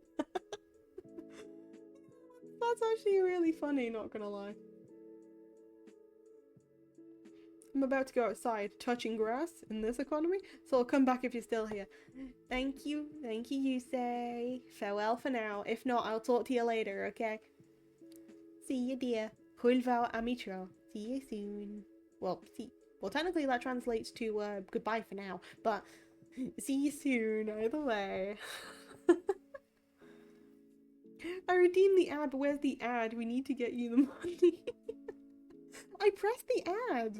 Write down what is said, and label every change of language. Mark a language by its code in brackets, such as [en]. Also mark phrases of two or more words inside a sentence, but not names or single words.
[en] That's actually really funny, not gonna lie. I'm about to go outside, touching grass in this economy, so I'll come back if you're still here. Thank you, Yusei. Farewell for now. If not, I'll talk to you later, okay? See you, dear. [cy] Hwyl fawr am I tro. [en] See you soon. Well, technically that translates to goodbye for now, but see you soon, either way. I redeemed the ad, but where's the ad? We need to get you the money. I pressed the ad.